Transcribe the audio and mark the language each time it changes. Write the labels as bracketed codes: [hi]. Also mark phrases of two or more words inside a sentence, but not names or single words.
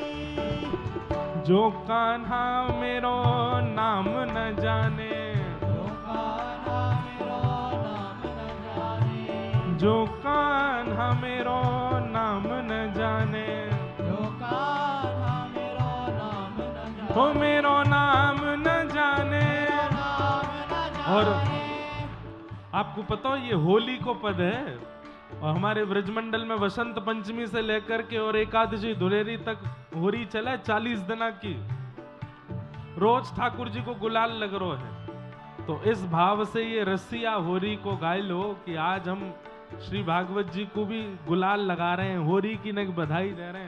[bra] जो कान्हा मेरो नाम न जाने, जो कान्हा मेरो नाम न जाने, जो कान्हा मेरो नाम न जाने, जो कान्हा मेरो नाम न जाने, हो मेरो नाम न जाने। [hi] और आपको पता हो ये होली को पद है और हमारे ब्रजमंडल में वसंत पंचमी से लेकर के और एकादशी धुलेरी तक होली चला 40 दिना की। रोज ठाकुर जी को गुलाल लग रो है, तो इस भाव से ये रसिया होरी को गाय लो कि आज हम श्री भागवत जी को भी गुलाल लगा रहे हैं, होरी की नग बधाई दे रहे हैं।